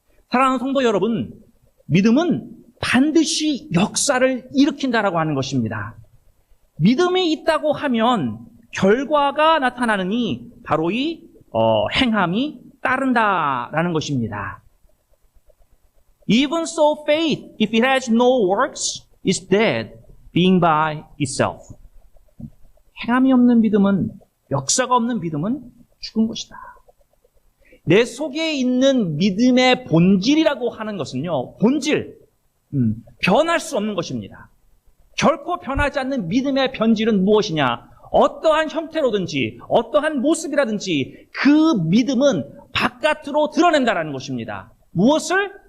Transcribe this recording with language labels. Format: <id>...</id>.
<ko>사랑하는 성도 여러분, 믿음은 반드시 역사를 일으킨다라고 하는 것입니다. 믿음이 있다고 하면 결과가 나타나느니 바로 이 행함이 따른다라는 것입니다.</ko> <en>Even so, faith, if it has no works, is dead, being by itself.</en> <ko>행함이 없는 믿음은, 역사가 없는 믿음은 죽은 것이다. 내 속에 있는 믿음의 본질이라고 하는 것은요, 본질, 변할 수 없는 것입니다. 결코 변하지 않는 믿음의 본질은 무엇이냐? 어떠한 형태로든지 어떠한 모습이라든지 그 믿음은 바깥으로 드러낸다라는 것입니다. 무엇을?</ko>